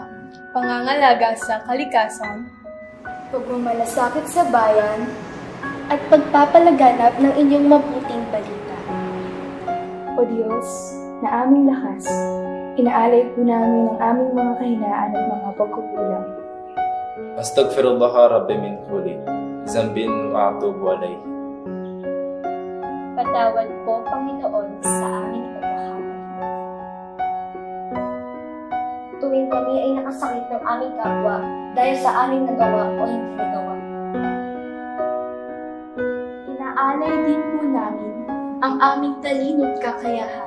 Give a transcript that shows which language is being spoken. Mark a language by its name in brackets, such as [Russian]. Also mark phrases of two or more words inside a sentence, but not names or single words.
[Filipino] Pangangalaga sa kalikasan, pagmamalasakit sa bayan, at pagpapalaganap ng inyong mabuting balita. O Diyos, na aming lakas, inaalay po namin ang aming mga kahinaan at mga pagkukulang. [Arabic] أستغفر الله ربي من كل ذنب وأتوب إليه. [Filipino] Patawad po, Panginoon, sa aming pagkakamali. Tuwing kami ay nakasakit ng aming kapwa dahil sa aming nagawa o hindi nagawa. Inaalay din po namin ang aming talino't kakayahan.